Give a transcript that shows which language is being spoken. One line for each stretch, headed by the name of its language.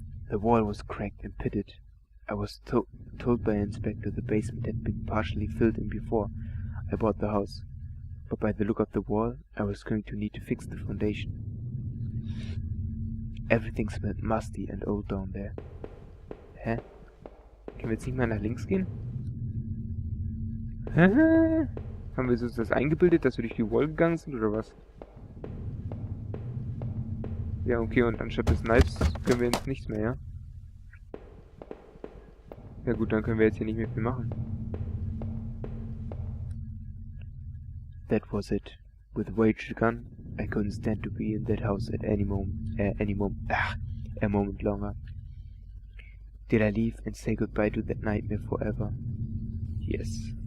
English: The wall was cracked and pitted. I was told by an inspector the basement had been partially filled in before I bought the house. But by the look of the wall, I was going to need to fix the foundation. Everything smelled musty and old down there. Hä?
German: Können wir jetzt nicht mal nach links gehen? Hä? Haben wir uns das eingebildet, dass wir durch die Wall gegangen sind, oder was? Ja, okay, und anstatt des Knives können wir jetzt nichts mehr, ja? Ja gut, dann können wir jetzt hier nicht mehr viel machen.
English: That was it. With Rachel gone, I couldn't stand to be in that house at a moment longer. Did I leave and say goodbye to that nightmare forever? Yes.